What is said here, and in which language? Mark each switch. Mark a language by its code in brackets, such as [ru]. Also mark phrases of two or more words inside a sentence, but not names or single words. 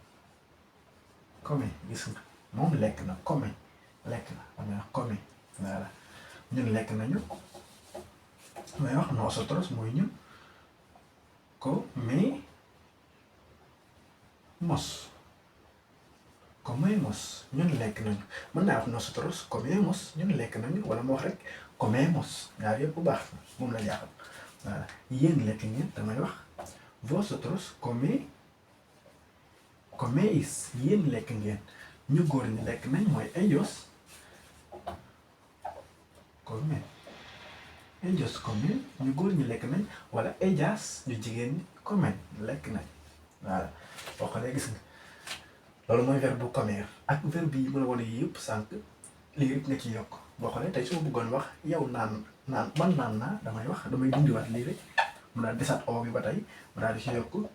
[wo] gis nga moom lekk na come lekk na damay wax come voilà ñun lekk nañu damay wax nosotros mooy ñun comemos ñun lekk nañu mën naa wax [es] nosotros comemos [wo] ñun lekk nañu wala ma wax rek comemos ñaar yëpp bu baax moom la jaaxal voilà yéen lekk ngeen damay wax vosotros coméis yéen lekk ngeen ñu góor ñi lekk nañ mooy [es] ellos comen [wo] ñu góor ñi lekk nañ wala ellas ñu jigéen ñi comen lekk nañ voilà boo xoolee gis nga loolu mooy verbe bu comer ak verbe yi mën a wane yëpp sànq lii rek nga ci yokk boo xoolee tey su ma bëggoon wax yow naan man naan naa damay dindiwaat lii rek mu daal desaat o bi ba tey mu daal di ci yokk